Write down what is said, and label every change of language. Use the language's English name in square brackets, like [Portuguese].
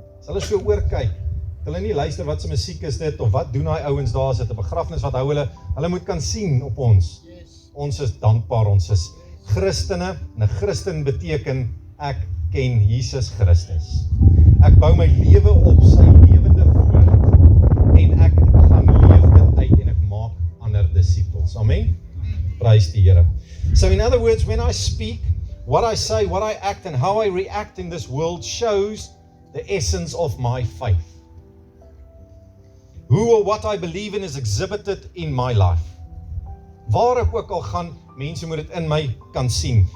[Afrikaans] As hulle so oorkyk, hulle nie luister wat se musiek is dit, of wat doen daai ouens daar, is dit 'n begrafnis, wat hou hulle moet kan sien op ons. [English] Yes. [Afrikaans] Ons is dankbaar, ons is Christene, en 'n Christen beteken, ek ken Jesus Christus. Ek bou my lewe op sy lewende woord, en ek gaan leef dit uit, en ek maak ander disippels. Amen? Prys die Here. [English] So in other words, when I speak, what I say, what I act, and how I react in this world shows the essence of my faith. Who or what I believe in is exhibited in my life. [Afrikaans] Waar ek ook al gaan, mense moet dit in my kan sien.